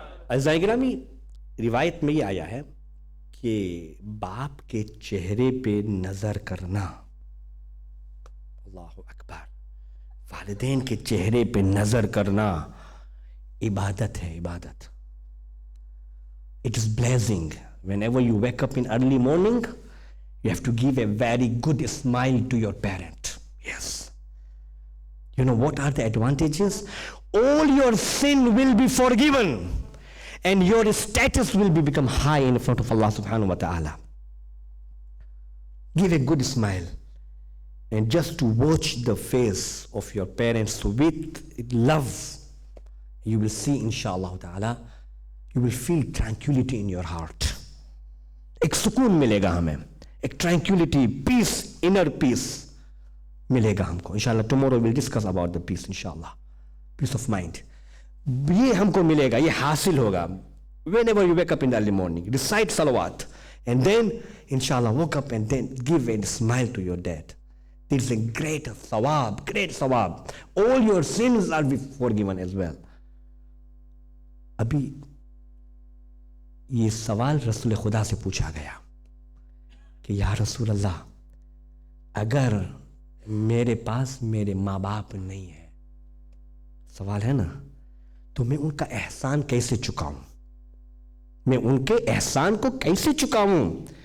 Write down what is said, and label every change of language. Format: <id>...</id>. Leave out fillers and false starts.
<hi>अज़ीज़ान गिरामी, रिवायत में ये आया है कि बाप के चेहरे पे नज़र करना, अल्लाहु अकबर, वालिदैन के चेहरे पे नज़र करना इबादत है, इबादत.</hi> <en>It is blessing. Whenever you wake up in early morning, you have to give a very good smile to your parent. Yes. You know what are the advantages? All your sin will be forgiven and your status will become high in front of Allah subhanahu wa ta'ala. Give a good smile, and just to watch the face of your parents with love, you will see inshallah ta'ala, you will feel tranquility in your heart.</en> <hi>एक सुकून मिलेगा हमें, एक</hi> <en>tranquility, peace, inner peace</en> <hi>मिलेगा हमको इंशाल्लाह.</hi> <en>Tomorrow will discuss about the peace इंशाल्लाह, peace of mind.</en> <hi>ये हमको मिलेगा, ये हासिल होगा.</hi> <en>Whenever you wake up in the early morning, recite salawat, and then inshallah woke up and then give a smile to your dad. There is a great thawab, great thawab. All your sins are forgiven as well.</en> <hi>अभी ये सवाल रसूल खुदा से पूछा गया कि या रसूल अल्लाह, अगर मेरे पास मेरे माँ बाप नहीं है, सवाल है ना, तो मैं उनका एहसान कैसे चुकाऊं, मैं उनके एहसान को कैसे चुकाऊं?</hi>